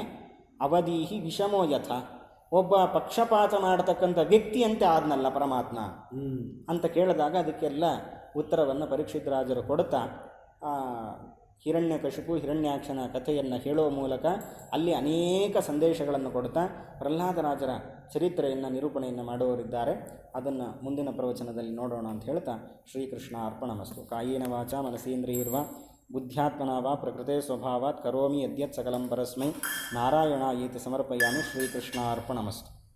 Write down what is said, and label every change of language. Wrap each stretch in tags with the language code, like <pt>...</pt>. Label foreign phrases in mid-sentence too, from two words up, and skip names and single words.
<sa>ಅವಧೀಹಿ ವಿಷಮೋ ಯಥ,</sa> <kn>ಒಬ್ಬ ಪಕ್ಷಪಾತ ಮಾಡತಕ್ಕಂಥ ವ್ಯಕ್ತಿಯಂತೆ ಆದ್ನಲ್ಲ ಪರಮಾತ್ಮ ಅಂತ ಕೇಳಿದಾಗ ಅದಕ್ಕೆಲ್ಲ ಉತ್ತರವನ್ನು ಪರೀಕ್ಷಿತ್ ರಾಜರು ಕೊಡ್ತಾ ಹಿರಣ್ಯಕಶಿಪು ಹಿರಣ್ಯಾಕ್ಷನ ಕಥೆಯನ್ನು ಹೇಳುವ ಮೂಲಕ ಅಲ್ಲಿ ಅನೇಕ ಸಂದೇಶಗಳನ್ನು ಕೊಡ್ತಾ ಪ್ರಹ್ಲಾದರಾಜರ ಚರಿತ್ರೆಯನ್ನು ನಿರೂಪಣೆಯನ್ನು ಮಾಡುವವರಿದ್ದಾರೆ. ಅದನ್ನು ಮುಂದಿನ ಪ್ರವಚನದಲ್ಲಿ ನೋಡೋಣ ಅಂತ ಹೇಳ್ತಾ</kn> <sa>ಶ್ರೀಕೃಷ್ಣ ಅರ್ಪಣಮಸ್ತು. ಕಾಯೇನ ವಾಚ ಮನಸೇಂದ್ರಿಯರ್ವಾ ಬುದ್ಧ್ಯಾತ್ಮನಾ ವಾ ಪ್ರಕೃತೆ ಸ್ವಭಾವಾತ್ ಕರೋಮಿ ಯದ್ಯತ್ ಸಕಲಂ ಪರಸ್ಮೈ ನಾರಾಯಣಾಯೇತಿ ಸಮರ್ಪಯಾಮಿ. ಶ್ರೀಕೃಷ್ಣ ಅರ್ಪಣಮಸ್ತು.</sa>